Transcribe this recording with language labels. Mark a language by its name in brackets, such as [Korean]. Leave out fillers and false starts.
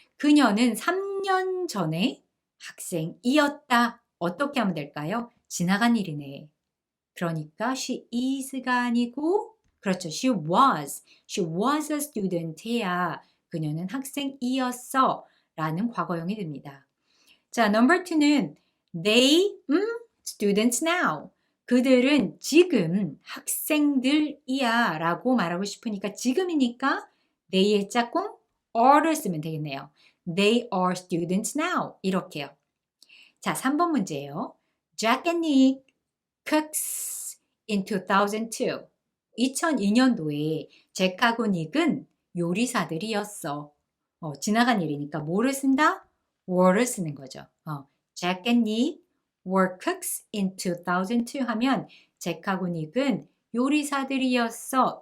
[Korean] 그녀는 3년 전에 학생이었다. 어떻게 하면 될까요? 지나간 일이네. 그러니까 she is가 아니고 그렇죠. [English] she was a student [Korean] 해야 그녀는 학생이었어 라는 과거형이 됩니다. [English] 자, number 2는 they, students now. [Korean] 그들은 지금 학생들이야 라고 말하고 싶으니까 지금이니까 they의 짝꿍 are를 쓰면 되겠네요. [English] They are students now. [Korean] 이렇게요. 자, 3번 문제예요. [English] Jack and Nick cooks in 2002. [Korean] 2002년도에 잭하고 닉은 요리사들이었어. 지나간 일이니까 뭐를 쓴다? were를 쓰는 거죠. [English] Jack and Nick were cooks in 2002 [Korean] 하면 잭하고 닉은 요리사들이었어.